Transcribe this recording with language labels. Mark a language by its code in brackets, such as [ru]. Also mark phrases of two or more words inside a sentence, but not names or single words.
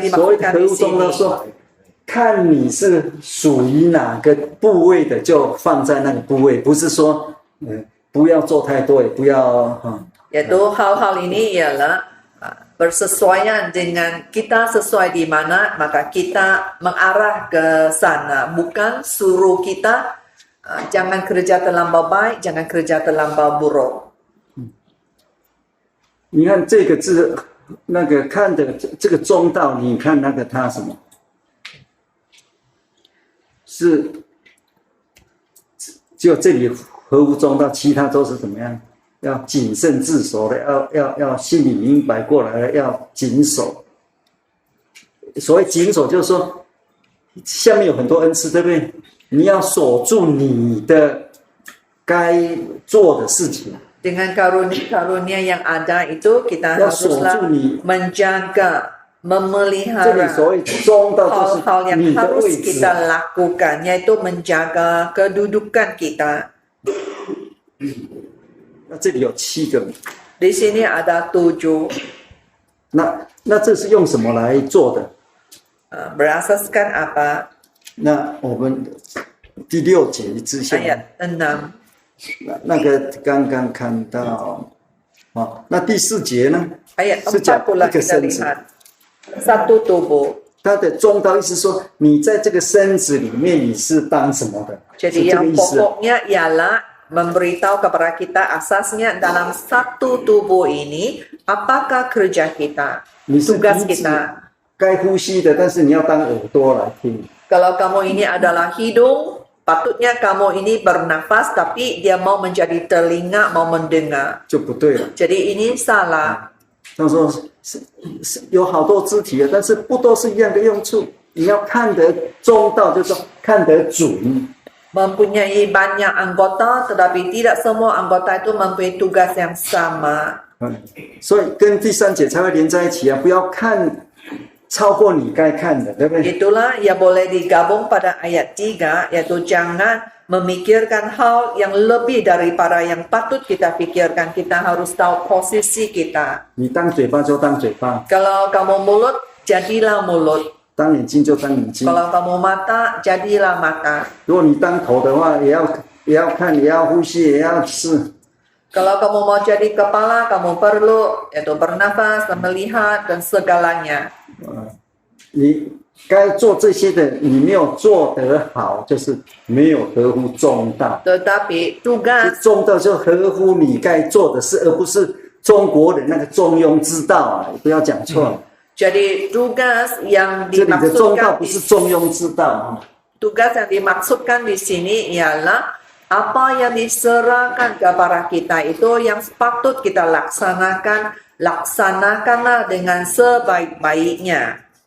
[zh] 所谓的 [ms] dimaksudkan [zh] 合 [ms] di [zh] 乎中道 [ms] sini. [zh] 说，看你是属于哪个部位的，就放在那个部位，不是说不要做太多，也不要 [ms] Yaitu hal-hal ini ialah bersesuaian dengan kita sesuai di mana, maka kita mengarah ke sana. Bukan suruh kita jangan kerja terlampau baik, jangan kerja terlampau buruk. [zh] 你看这个字，那个看的这个中道，你看那个它什么？是就这里合乎中道，其他都是怎么样？要谨慎自守的，要心里明白过来了，要谨守。所谓谨守，就是说下面有很多恩赐，对不对？你要守住你的该做的事情。 [ms] Dengan karunia-karunia yang ada itu kita haruslah menjaga, [zh] 这里 [ms] memelihara [zh] 所谓中道就是 [ms] hal-hal yang [zh] 你的 [ms] harus [zh] 位置 [ms] kita lakukan, yaitu menjaga kedudukan kita. [zh] 那这里有7个， [ms] Di sini ada 7. [zh] 那这是用什么来做的？ [ms] Berasaskan apa? [zh] 那我们第6节之下， [ms] Ayat 6. [zh] 那个刚刚看到，那第4节呢？ [ms] Ayat [zh] 是讲 [ms] 4 pula [zh] 一个 [ms] kita [zh] 身子， [ms] lihat. Satu tubuh. [zh] 它的中道意思说，你在这个身子里面你是当什么的？是 [ms] Jadi [zh] 这个 [ms] yang [zh] 意思。 [ms] pokoknya ialah memberitahu kepada kita asasnya dalam satu tubuh ini apakah kerja kita, [zh] 你是鼻 [ms] tugas [zh] 子 [ms] kita. [zh] 该呼吸的，但是你要当耳朵来听。 [ms] Kalau kamu ini adalah hidung, patutnya kamu ini bernafas tapi dia mau menjadi telinga, mau mendengar. [zh] 就不对了。 [ms] Jadi ini salah. [zh] 他说是有好多肢体的，但是不都是一样的用处。你要看得中道，就是说看得准。 [ms] Mempunyai banyak anggota, tetapi tidak semua anggota itu mempunyai tugas yang sama. [zh] 所以跟第3节才会连在一起啊！不要看超过你该看的，对不对？ [ms] Itulah ya boleh digabung pada ayat 3, yaitu jangan memikirkan hal yang lebih daripada yang patut kita pikirkan. Kita harus tahu posisi kita. [zh] 你当嘴巴就当嘴巴， [ms] Kalau kamu mulut, jadilah mulut. [zh] 当眼睛就当眼睛。 [ms] Kalau kamu mata, jadilah mata. [zh] 如果你当头的话，也要看，也要呼吸，也要试。 [ms] Kalau kamu mau jadi kepala, kamu perlu yaitu bernafas, melihat dan segalanya. [zh] 你该做这些的，你没有做得好，就是没有合乎中道。 [ms] Tetapi tugas [zh] 中道就合乎你该做的事，而不是中国人那个中庸之道啊！不要讲错。 [ms] jadi tugas yang [zh] 这里的中道 [ms] dimaksudkan [zh] 不是中庸之道啊。 [ms] tugas yang dimaksudkan di sini ialah apa yang diserahkan kepada kita itu yang patut kita laksanakanlah dengan sebaik-baiknya.